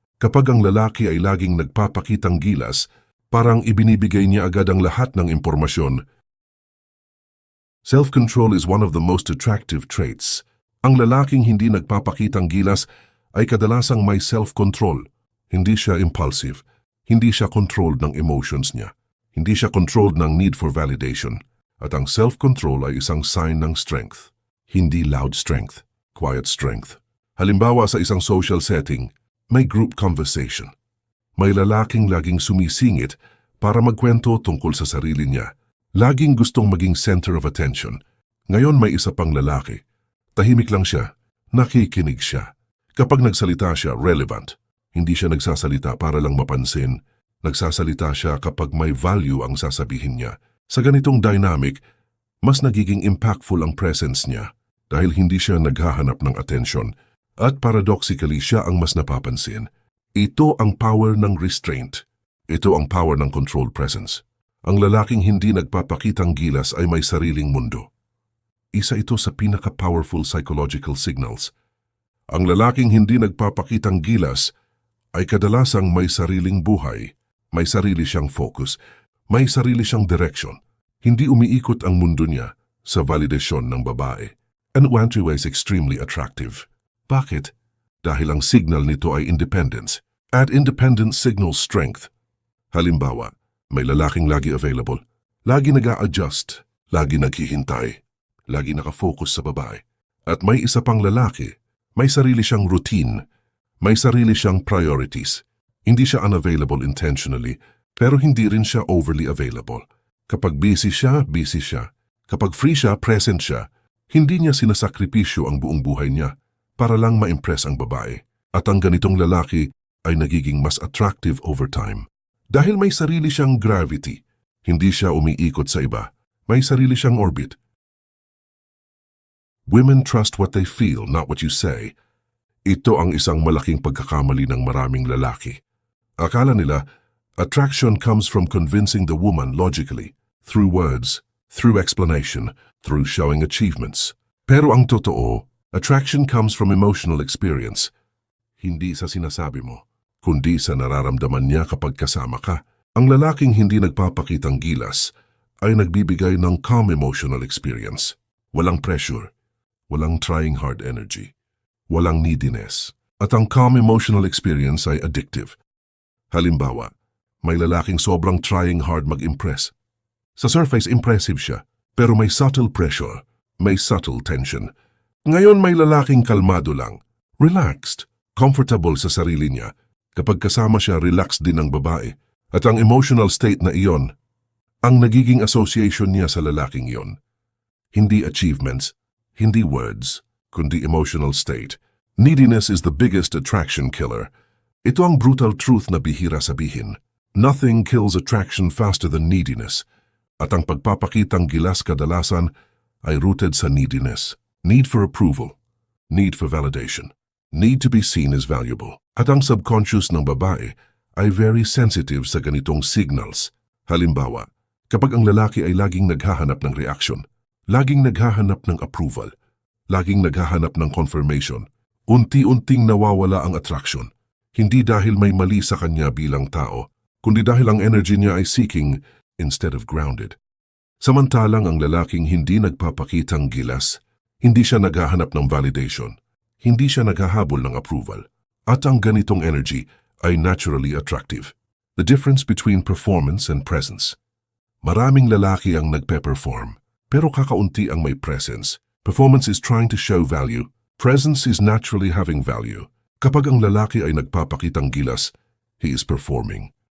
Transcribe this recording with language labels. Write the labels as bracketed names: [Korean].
[Filipino] Kapag ang lalaki ay laging nagpapakitang gilas, parang ibinibigay niya agad ang lahat ng impormasyon. [English] Self-control is one of the most attractive traits. [Filipino] Ang lalaking hindi nagpapakitang gilas ay kadalasang may self-control. Hindi siya impulsive. Hindi siya controlled ng emotions niya. Hindi siya controlled ng need for validation. At ang self-control ay isang sign ng strength. [English] Hindi loud strength, quiet strength. [Filipino] Halimbawa sa isang social setting, may group conversation. May lalaking laging sumisingit para magkwento tungkol sa sarili niya. Laging gustong maging center of attention. Ngayon may isa pang lalaki. Tahimik lang siya. Nakikinig siya. Kapag nagsalita siya, relevant. Hindi siya nagsasalita para lang mapansin. Nagsasalita siya kapag may value ang sasabihin niya. Sa ganitong dynamic, mas nagiging impactful ang presence niya dahil hindi siya naghahanap ng attention at paradoxically siya ang mas napapansin. Ito ang power ng restraint. Ito ang power ng controlled presence. Ang lalaking hindi nagpapakitang gilas ay may sariling mundo. Isa ito sa pinaka-powerful psychological signals. Ang lalaking hindi nagpapakitang gilas ay kadalasang may sariling buhay, may sarili siyang focus, may sarili siyang direction. Hindi umiikot ang mundo niya sa validasyon ng babae. [English] And Wantu is extremely attractive. [Filipino] Bakit? Dahil ang signal nito ay independence. [English] At independence signals strength. [Filipino] Halimbawa, may lalaking lagi available, lagi nag-a-adjust, lagi naghihintay, lagi nakafocus sa babae. At may isa pang lalaki, may sarili siyang routine, may sarili siyang priorities. Hindi siya unavailable intentionally, pero hindi rin siya overly available. Kapag busy siya, busy siya. Kapag free siya, present siya. Hindi niya sinasakripisyo ang buong buhay niya para lang ma-impress ang babae. At ang ganitong lalaki ay nagiging mas attractive over time. Dahil may sarili siyang gravity, hindi siya umiikot sa iba. May sarili siyang orbit. [English] Women trust what they feel, not what you say. [Filipino] Ito ang isang malaking pagkakamali ng maraming lalaki. Akala nila, [English] attraction comes from convincing the woman logically, through words, through explanation, through showing achievements. [Filipino] Pero ang totoo, [English] attraction comes from emotional experience. [Filipino] Hindi sa sinasabi mo, kundi sa nararamdaman niya kapag kasama ka. Ang lalaking hindi nagpapakitang gilas ay nagbibigay ng calm emotional experience. Walang pressure, walang trying hard energy, walang neediness. At ang calm emotional experience ay addictive. Halimbawa, may lalaking sobrang trying hard mag-impress. Sa surface, impressive siya, pero may subtle pressure, may subtle tension. Ngayon may lalaking kalmado lang, relaxed, comfortable sa sarili niya. Kapag kasama siya, relaxed din ang babae. At ang emotional state na iyon, ang nagiging association niya sa lalaking iyon. Hindi achievements, hindi words, kundi emotional state. [English] Neediness is the biggest attraction killer. [Filipino] Ito ang brutal truth na bihira sabihin. [English] Nothing kills attraction faster than neediness. [Filipino] At ang pagpapakitang gilas kadalasan ay rooted sa neediness. [English] Need for approval, need for validation, need to be seen as valuable. [Filipino] At ang subconscious ng babae ay very sensitive sa ganitong signals. Halimbawa, kapag ang lalaki ay laging naghahanap ng reaction, laging naghahanap ng approval, laging naghahanap ng confirmation, unti-unting nawawala ang attraction. Hindi dahil may mali sa kanya bilang tao, kundi dahil ang energy niya ay [English] seeking instead of grounded. [Filipino] Samantalang ang lalaking hindi nagpapakitang gilas, hindi siya naghahanap ng validation, hindi siya naghahabol ng approval, at ang ganitong energy ay naturally attractive. [English] The difference between performance and presence. [Filipino] Maraming lalaki ang nagpe-perform, pero kakaunti ang may presence. [English] Performance is trying to show value. Presence is naturally having value. [Filipino] Kapag ang lalaki ay nagpapakitang gilas, [English] he is performing.